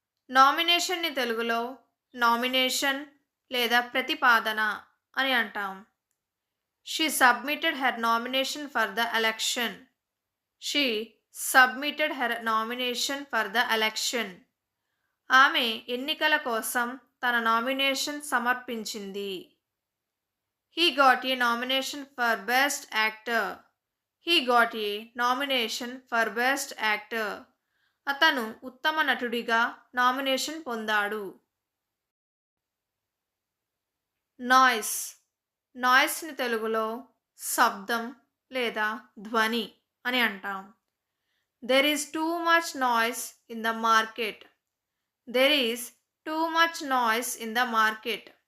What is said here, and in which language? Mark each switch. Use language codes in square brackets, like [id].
[te] నామినేషన్ని తెలుగులో నామినేషన్ లేదా ప్రతిపాదన అని అంటాం. [en] She submitted her nomination for the election. She submitted her nomination for the election. [te] ఆమె ఎన్నికల కోసం తన నామినేషన్ సమర్పించింది. [en] He got a nomination for Best Actor. He got a nomination for Best Actor. [te] అతను ఉత్తమ నటుడిగా నామినేషన్ పొందాడు. [en] Noise. [te] నాయిస్ని తెలుగులో శబ్దం లేదా ధ్వని అని అంటాం. [en] There is too much noise in the market. There is too much noise in the market.